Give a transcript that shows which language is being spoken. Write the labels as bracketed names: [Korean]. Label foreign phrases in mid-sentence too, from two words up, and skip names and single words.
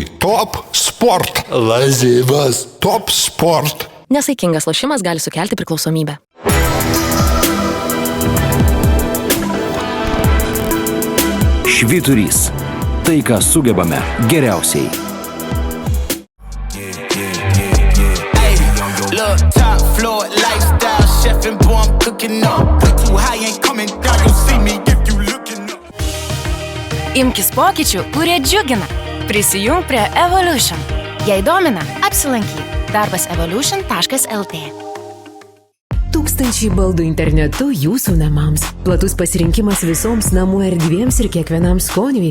[Lithuanian] Top sport. Lazivas. Top sport. Nesaikingas lošimas gali sukelti priklausomybę. Švyturys. Tai, ką sugebame geriausiai. [English] Look, top floor lifestyle, chef and boy, I'm cooking up. Way too high, ain't coming down. You'll see me if you looking up. [Lithuanian] Imkis pokyčių, kurie džiugina. Prisijung prie Evolution. Jei domina, apsilankyk. Darbas evolution.lt. Tūkstančiai baldų internetu jūsų namams. Platus pasirinkimas visoms namų erdvėms ir kiekvienam skoniui.